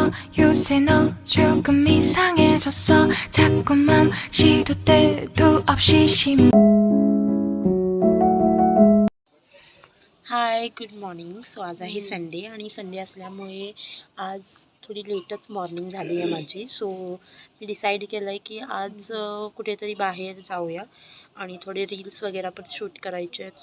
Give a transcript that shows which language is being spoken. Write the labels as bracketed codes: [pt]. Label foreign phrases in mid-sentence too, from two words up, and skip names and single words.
[ko] 요새 너 조금 이상해졌어. 자꾸만 시도 때도 없이 [en] Hi good morning. [mr] सो आज आहे संडे आणि संडे असल्यामुळे आज थोडी लेटच मॉर्निंग झाली आहे माझी. सो मी डिसाईड केलं आहे की आज कुठेतरी बाहेर जाऊया आणि थोडे रील्स वगैरे पण शूट करायचे आहेत.